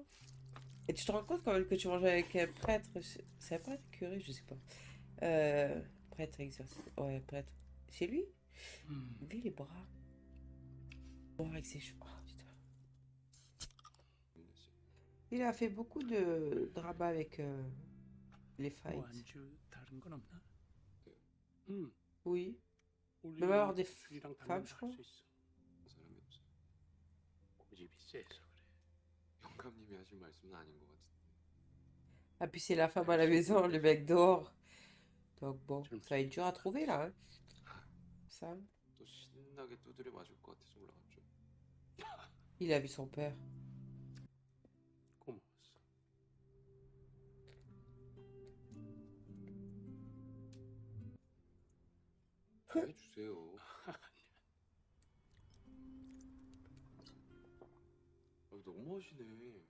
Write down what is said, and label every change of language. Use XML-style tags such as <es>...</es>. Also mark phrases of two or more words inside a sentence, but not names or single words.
<fr>Et tu te rends compte quand même que tu manges avec un prêtre. C'est un prêtre, curé, je sais pas. Prêtre, exorciste. Ouais, prêtre. C'est lui? Lui, les bras. Oh, avec ses cheveux. Oh, putain. Il a fait beaucoup de drama avec les</fr> <ko>뭐</ko> <fr>fights.</fr> <ko>안주 다른 건 없나?</ko> <fr>Oui.</fr> <ko>올리브는</ko> <fr>Même avoir des</fr> <ko>술이랑</ko> <fr>femmes,</fr> <ko>당근</ko> <fr>je crois.</fr> <ko>할수 있어. 사람이 없어. 고집이 세서 그래. 영감님이 하신 말씀은 아닌 것 같은데.</ko> <fr>Ah, puis c'est la femme à la maison, le mec dehors. Donc bon, ça va être dur à trouver là. Hein. Ça.</fr> <ko>또 신나게 두드려 맞을 것 같아서 올라갔죠.</ko> <fr>Il a vu son père.</fr> <ko>고마웠어. 해주세요. 너무하시네.</ko>